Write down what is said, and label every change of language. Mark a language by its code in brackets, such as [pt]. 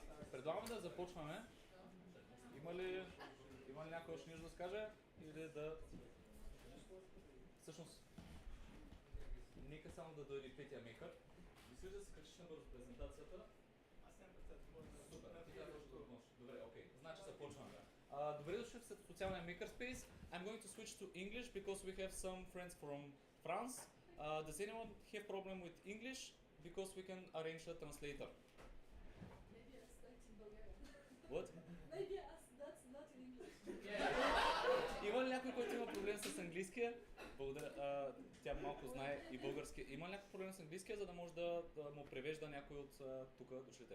[bg] Предлагам да започваме. Има ли някой още нещо да скаже? Или да... Всъщност, нека само да дойде Петя Микър. Мислиш да се качиш набързо презентацията? Аз нямам председател. Супер, ти казваш да можеш. Добре, окей. Значи започваме. Добре дошли в социалния Makerspace. [en] I'm going to switch to English because we have some friends from France. Does anyone have problem with English? Because we can arrange a translator. Maybe I start in Bulgarian. What? Maybe that's not in English. [bg] Има ли някой, който има проблем с английския? Благодаря. Тя малко знае и български. Има ли някой проблем с английския, за да може да му превежда някой от тук дошлите?